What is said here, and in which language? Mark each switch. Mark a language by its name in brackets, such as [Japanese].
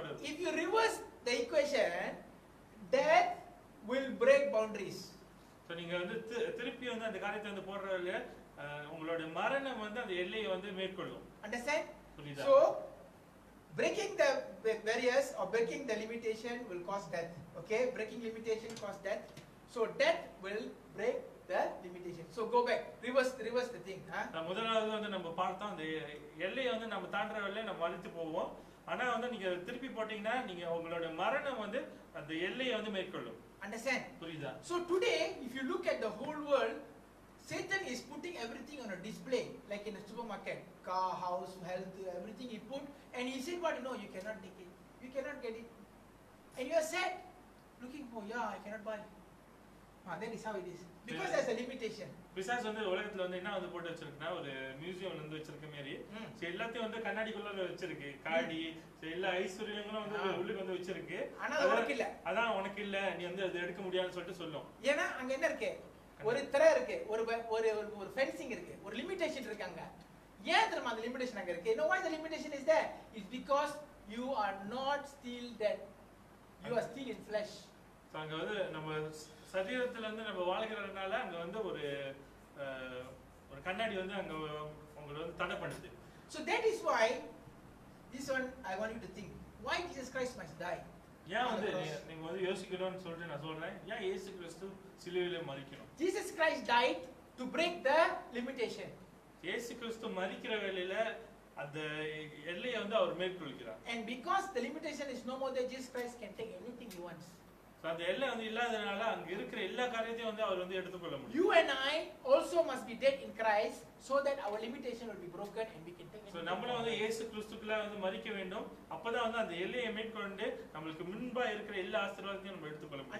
[English] if you reverse the equation, death will break boundaries. So [Tamil] நீங்க வந்து திருப்பி வந்து அந்த காரியத்தை வந்து போடுறதுல உங்களோட மரணம் வந்து அந்த எல்லையை வந்து மேற்கொள்ளும். [English] Understand? So breaking the barriers or breaking the limitation will cause death. Okay, breaking limitation cause death. So death will break the limitation. So go back, reverse the thing. [Tamil] முதலாவது வந்து நம்ம பார்த்தோம், அந்த எல்லையை வந்து நம்ம தாண்டுற வேலையை நம்ம மரித்து போவோம். ஆனா வந்து நீங்க திருப்பி போட்டீங்கன்னா நீங்க உங்களோட மரணம் வந்து அந்த எல்லையை வந்து மேற்கொள்ளும். [English] Understand? [Tamil] புரியுதா? [English] So today if you look at the whole world, Satan is putting everything on a display, like in a supermarket, car, house, health, everything he put, and he said what, you cannot take it, you cannot get it, and you are sad, looking for, I cannot buy. That is how it is. Because there's a limitation. [Tamil] பிசாசு வந்து உலகத்துல வந்து என்ன வந்து போட்டு வச்சிருக்குன்னா ஒரு மியூசியம்ல வந்து வச்சிருக்க மாதிரி எல்லாத்தையும் வந்து கண்ணாடிக்குள்ள வச்சிருக்கு. காடி எல்லா ஐஸ்வர்யங்களும் வந்து உள்ளுக்கு வந்து வச்சிருக்கு. ஆனா உனக்கு இல்ல. அதான் உனக்கு இல்ல, நீ வந்து அதை எடுக்க முடியாதுன்னு சொல்லிட்டு சொல்லும். ஏன்னா அங்க என்ன இருக்கு? ஒரு திரை இருக்கு, ஒரு ஒரு ஒரு ஃபென்சிங் இருக்கு, ஒரு லிமிட்டேஷன் இருக்கு அங்க. ஏன் தெரியுமா அந்த லிமிட்டேஷன் அங்க இருக்கு? [English] You know why the limitation is there? It's because you are not still dead. You are still in flesh. [Tamil] அங்க வந்து நம்ம சரீரத்துல இருந்து நம்ம வாழ்கிறதுனால அங்க வந்து ஒரு கண்ணாடி வந்து அங்க உங்களை வந்து தடை பண்ணுது. [English] So that is why this one I want you to think. Why Jesus Christ must die? [Tamil] ஏன் வந்து நீங்க வந்து யோசிக்கணும்னு சொல்லிட்டு நான் சொல்றேன். ஏன் இயேசு கிறிஸ்து சிலுவையில மரிக்கணும்? [English] Jesus Christ died to break the limitation. [Tamil] இயேசு கிறிஸ்து மரிக்கிற வேளையில அந்த எல்லையை வந்து அவர் மேற்கொள்கிறார். [English] And because the limitation is no more, that Jesus Christ can take anything he wants. [Tamil] அந்த எல்லை வந்து இல்லாதனால அங்க இருக்கிற எல்லா காரியத்தையும் வந்து அவர் வந்து எடுத்துக்கொள்ள முடியும். [English] You and I also must be dead in Christ so that our limitation will be broken and we can take anything. So [Tamil] நம்மள வந்து இயேசு கிறிஸ்துக்குள்ள வந்து மரிக்க வேண்டும். அப்பதான் வந்து அந்த எல்லையை மேற்கொண்டு நமக்கு முன்பா இருக்கிற எல்லா ஆசீர்வாதத்தையும் நம்ம எடுத்துக்கொள்ள முடியும்.